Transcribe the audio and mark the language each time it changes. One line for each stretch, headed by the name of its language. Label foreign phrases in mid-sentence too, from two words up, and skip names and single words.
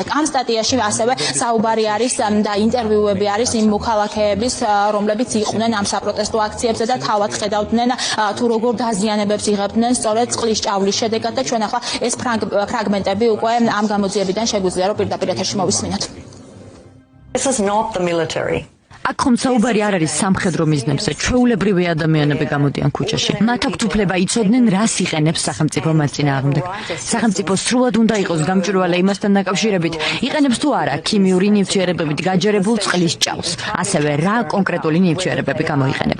Georgian: ამ სტატიაში ასევე საუბარი არის და ინტერვიუები არის იმ მოქალაქეების, რომლებიც იყვნენ ამ საპროტესტო აქციებზე და თავად ხედავდნენ თუ როგორ დაზიანებებს იღებდნენ სწორედ წყლის ჭავლის შედეგად და ჩვენ ახლა ეს ფრაგმენტები უკვე ამ გამოძიებიდან შეგვიძლია რომ პირდაპირ ეთერში მოვისმინოთ.
English: This is not the military.
Georgian: აქ ხომ საუბარი არ არის სამხედრო მიზნებზე, ჩვეულებრივი ადამიანები გამოდიან ქუჩაში. მათ აქვთ უფლება იცოდნენ, რას იყენებს სახელმწიფო მათ წინააღმდეგ. სახელმწიფო სრულად უნდა იყოს გამჭვირვალე იმასთან დაკავშირებით, იყენებს თუ არა ქიმიური ნივთიერებებით გაჯერებულ წყლის ჭაულს, ასევე რა კონკრეტული ნივთიერებები გამოიყენება.